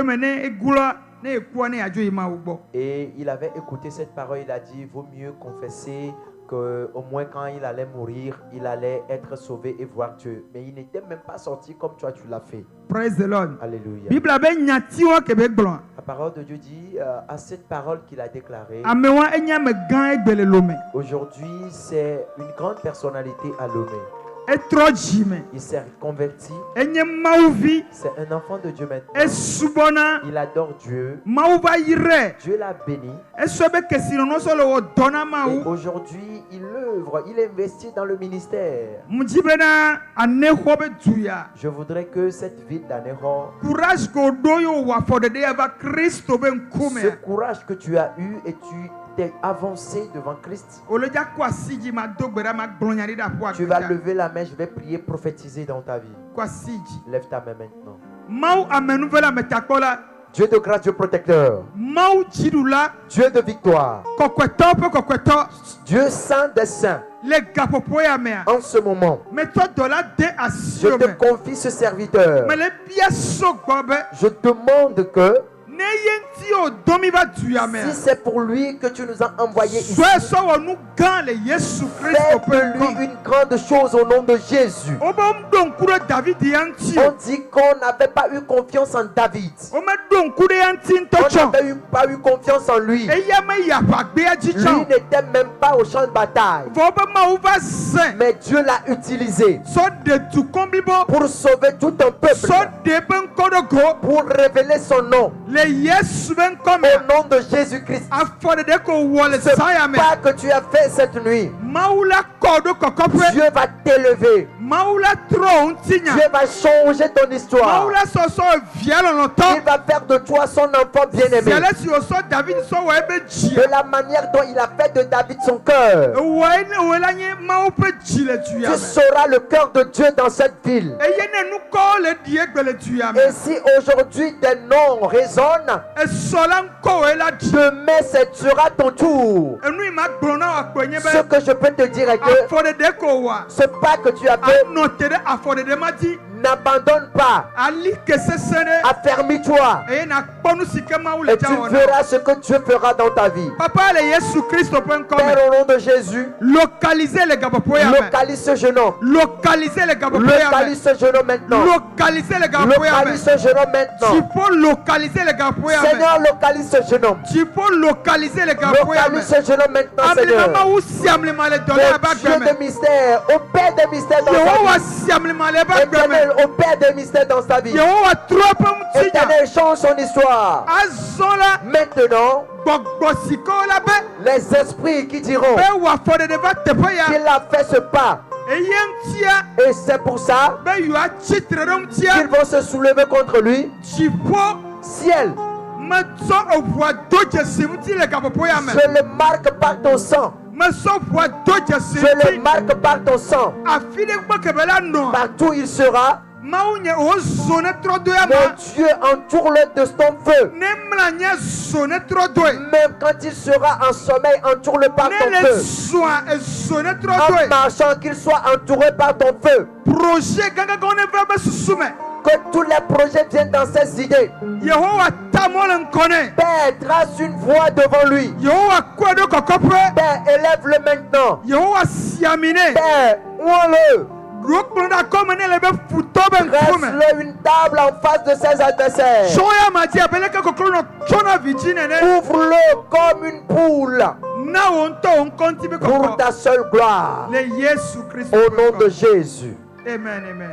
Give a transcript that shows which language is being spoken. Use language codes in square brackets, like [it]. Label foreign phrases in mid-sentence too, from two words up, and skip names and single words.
[fr] il avait écouté cette parole, il a dit, il vaut mieux confesser qu'au moins quand il allait mourir, il allait être sauvé et voir Dieu. Mais il n'était même pas sorti comme toi tu l'as fait. [en] Praise the Lord. [fr] Alléluia. [ee] Bible abe nyatiwa kebe gblɔ. [fr] La parole de Dieu dit à cette parole qu'il a déclarée. [ee] Amewa enya me gã egbele lome. [fr] Aujourd'hui, c'est une grande personnalité à Lomé. [ee] Etrɔ dzime. [fr] Il s'est converti. [ee] Enye mawuvi. [fr] C'est un enfant de Dieu maintenant. [ee] Esubɔna. [fr] Il adore Dieu. [ee] Mawu va yire. [fr] Dieu l'a béni. [ee] Esɔ be kesinɔnɔ sɔ le wɔ dɔna [fr] Et [ee] mawu. [fr] aujourd'hui, il œuvre, il investit dans le ministère. [ee] Mudzi bena anexɔ be duya. [fr] Je voudrais que cette ville d'Anéro, [ee] Courage ko do yo wɔ afɔɖeɖe ava Kristo be [fr] ce [ee] ŋkume. [fr] courage que tu as eu et tu t'es avancé devant Christ, [ee] Ole dza kɔ asi dzi ma do gbe ɖa ma gblɔ nya ɖi ɖe aƒua [fr] tu vas [ee] gbedza. [fr] lever la main, je vais prier, prophétiser dans ta vie. [ee] Kɔ asi dzi. [fr] Lève ta main maintenant. [ee] Mawu amenuvela metakpɔla. [fr] Dieu de grâce, Dieu protecteur, [ee] Mawu dziɖula. [fr] Dieu de victoire, [ee] Kɔkɔetɔ ƒe kɔkɔetɔ. [fr] Dieu saint des saints, [ee] Le gaƒoƒo ya mea. [fr] en ce moment, [ee] Metɔ dɔ la de [fr] je [ee] asiwo [fr] te [ee] me. [fr] confie ce serviteur. [ee] Me le bia sɔgbɔ be. [fr] Je demande que [ee] Ne ye ŋuti o dɔ mi va duya mea. [fr] si c'est pour lui que tu nous as envoyés ici, [ee] Sɔe sɔ wɔ nu gã le Yesu [fr] fais [ee] Kristo [fr] de [ee] ƒe [fr] lui [ee] ŋkɔ. [fr] une grande chose au nom de Jésus. [ee] Wo be ɖo ŋku ɖe David ya ŋuti [fr] On [ee] o. [fr] dit qu'on n'avait pas eu confiance en David. [ee] Wo me ɖo ŋku ɖe ya ŋuti ŋutɔ [fr] On [ee] tsɔ. [fr] n'avait pas eu confiance en lui. [ee] Eya me yi aʋagbea dzi [fr] Lui [ee] tsɔ. [fr] n'était même pas au champ de bataille. [ee] Vɔ be Mawu va zẽ. [fr] Mais Dieu l'a utilisé [ee] Sɔ ɖe dukɔ blibo. [fr] pour sauver tout un peuple, [ee] Sɔ ɖe ƒe ŋkɔ ɖe go. [fr] pour révéler son nom. [ee] Le Yesu ƒe ŋkɔ [fr] Au [ee] mea. [fr] nom de Jésus-Christ. [ee] Afɔɖeɖe ko wɔ le [fr] Ce [ee] saya me. [fr] pas que tu as fait cette nuit, [ee] Mawu la kɔ ɖo kɔkɔƒe. [fr] Dieu va t'élever. [ee] Mawu la trɔ ŋutinya. [fr] Dieu va changer ton [ee] Mawu [fr] histoire. [ee] la sɔsɔ via [fr] Il [ee] lɔlɔtɔ. [fr] va faire de toi son enfant bien-aimé. [ee] Via le si wòsɔ David sɔ wɔ ebe dzi. [fr] De la manière dont il a fait de David son cœur. [ee] Ewɔe ne wòe la nye Mawu ƒe dzi le duya [fr] Tu [ee] me. [fr] sauras le cœur de Dieu dans cette ville. [ee] Eye ne nukɔwo le ɖi egbe le duya me. [fr] Et si aujourd'hui tes noms résonnent, [ee] Esɔ la ŋkɔwoe la ɖi. [fr] demain ce sera ton tour. [ee] Enu yi ma gblɔ na wò akpɔ nye [fr] Ce [ee] be [fr] que je peux te dire est que [ee] afɔɖeɖe ko wòa. [fr] ce pas que tu as fait, [ee] Anɔ te ɖe afɔɖeɖe ma dzi. [fr] n'abandonne pas. [ee] Ali ke sesẽ ɖe. [fr] Affermis-toi [ee] Eye nakpɔ nu si ke Mawu le [fr] et tu [ee] dza wɔna. [fr] verras ce que Dieu fera dans ta vie. [ee] Papa le Yesu Kristo ƒe ŋkɔ [fr] Père, [ee] me. [fr] au nom de Jésus, Localiser le [ee] gaƒoƒo ya me. [fr] localise ce jeune homme. Localiser le [ee] gaƒoƒo ya me. [fr] Localise ce jeune homme maintenant. Localiser le [ee] gaƒoƒo ya me. [fr] Localise ce jeune homme Tu maintenant. peux localiser le [ee] gaƒoƒo ya me. [fr] Seigneur, localise ce jeune homme. Tu peux localiser le [ee] gaƒoƒo ya me. [fr] Localise ce jeune homme maintenant, [ee] Ablima [fr] Seigneur. [ee] Mawu si ablima le dɔ le aba [fr] Le Dieu [ee] gbe me. [fr] des mystères, au Père des mystères dans sa [ee] Yehowa [fr] vie. [ee] si ablima le aba gbe [fr] Éternel, [ee] me. [fr] au Père des mystères dans sa vie. [ee] Yehowa trɔ ƒe ŋutinya. [fr] Éternel, change son histoire. [ee] Azɔ la [fr] Maintenant, [ee] gbɔgbɔ si ke wo la be [fr] les esprits qui diront [ee] be wòafɔɖeɖe va teƒe ya. [fr] qu'il a fait ce pas, [ee] Eye ŋutia [fr] et c'est pour ça [ee] be yewoatsitre ɖe [fr] qu'ils [ee] ŋutia. [fr] vont se soulever contre lui. [ee] Dziƒo [fr] Ciel, [ee] metsɔ eʋua do dzesi ŋuti le gaƒoƒo ya me. [fr] je le marque par ton sang. [ee] Mesɔ ʋua do dzesi [fr] Je le [ee] ŋuti. [fr] marque par ton sang. [ee] Afi ɖe gbɔ kebe la nɔ. [fr] Partout il sera, [ee] Mawu nye wòzo ne trɔ do ya [fr] mon [ee] ma. [fr] Dieu entoure-le de ton feu. [ee] Ne mla nye zo ne trɔ doe. [fr] Même quand il sera en sommeil, entoure-le par ton [ee] Ne le [fr] feu. [ee] zoa ezo ne trɔ [fr] En [ee] doe. [fr] marchant, qu'il soit entouré par ton feu. [ee] Projet gãgãgãwo ne va be susu me. [fr] Que tous les projets viennent dans ses idées. [ee] Yehowa ta mɔ le ŋkɔ nɛ. [fr] Père, trace une voie devant lui. [ee] Yehowa kɔe ɖo kɔkɔƒe. [fr] Père, élève-le maintenant. [ee] Yehowa si ami nɛ. [fr] Père, ouons-le. [ee] Ɖo kplɔ ɖe akɔme nɛ le be futɔ be ŋkume. [fr] Dresse-le une table en face de ses adversaires. [ee] Tsɔ ya ma dzi abe leke koklo nɔ tsɔna vidzi nene. [fr] Ouvre-le comme une poule [ee] Na wo ŋutɔ wo ŋkɔ ŋuti be [fr] pour [ee] kɔkɔ. [fr] ta seule gloire. [ee] Le Yesu Kristo [fr] Au [ee] ƒe [fr] nom de [ee] ŋkɔ. [fr] Jésus. Amen, amen.